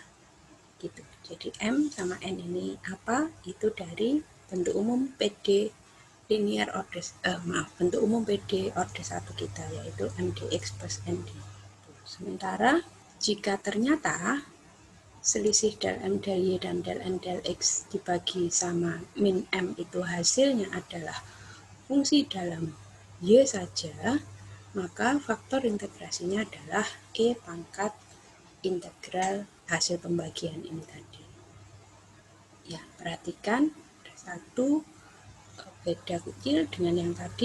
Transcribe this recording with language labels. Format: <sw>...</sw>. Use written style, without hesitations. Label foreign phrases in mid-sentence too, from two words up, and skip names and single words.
<id>Gitu. Jadi M sama N ini apa? Itu dari bentuk umum PD</id> <en>linear order,</en> <id>bentuk umum PD order 1 kita, yaitu MDX plus ND. Sementara jika ternyata selisih del M del Y dan del N del X dibagi sama min M itu hasilnya adalah fungsi dalam Y saja, maka faktor integrasinya adalah E pangkat integral hasil pembagian ini tadi. Ya, perhatikan ada satu beda kecil dengan yang tadi.</id>